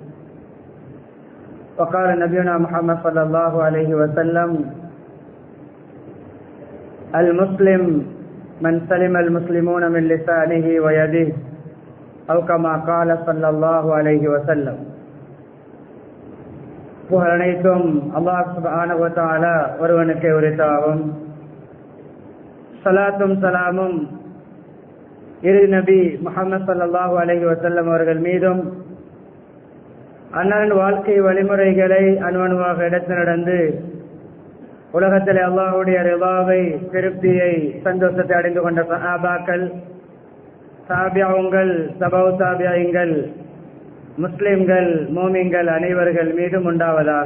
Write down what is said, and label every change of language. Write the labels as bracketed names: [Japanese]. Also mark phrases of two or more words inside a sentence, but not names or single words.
[Arabic] وقال نبينا محمد صلى الله عليه وسلم: المسلم من سلم المسلمون من لسانه ويده أو كما قال صلى الله عليه وسلم. [Tamil] புகழ் அனைத்தும் அல்லாஹ் [Arabic] سبحانه وتعالى [Tamil] ஒருவனுக்கே உரித்தாகும். ஸலாத்தும் ஸலாமும் இறுதி நபி முஹம்மது [Arabic] صلى الله عليه وسلم [Tamil] அவர்கள் மீதும், அன்னாரின் வாழ்க்கை வழிமுறைகளை அணுவணுவாக எடுத்து நடந்து உலகத்தில் அல்லாஹ்வுடைய ரிதாவை, திருப்தியை, சந்தோஷத்தை அடைந்து கொண்ட சஹாபாக்கள், தாபியங்கள், தபவு தாபியங்கள், முஸ்லிம்கள், மோமின்கள் அனைவர்கள் மீதும் உண்டாவதாக.